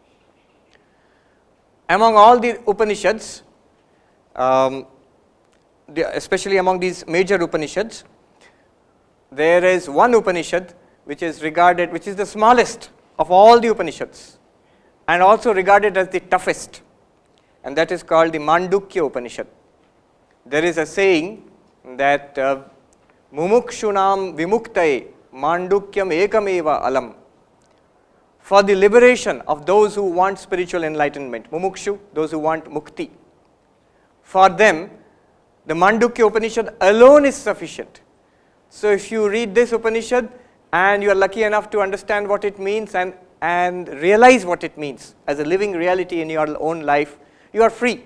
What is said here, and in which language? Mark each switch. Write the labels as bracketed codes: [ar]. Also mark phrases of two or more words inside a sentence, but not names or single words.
[en] Among all the Upanishads, especially among these major Upanishads, there is one Upanishad which is regarded, which is the smallest of all the Upanishads and also regarded as the toughest, and that is called the Mandukya Upanishad. There is a saying that [sa] मुमुक्षूणां विमुक्तये माण्डूक्यम् एकमेव अलम्. [en] For the liberation of those who want spiritual enlightenment, mumukshu, those who want mukti. For them, the Mandukya Upanishad alone is sufficient. So if you read this Upanishad and you are lucky enough to understand what it means and realize what it means as a living reality in your own life, you are free.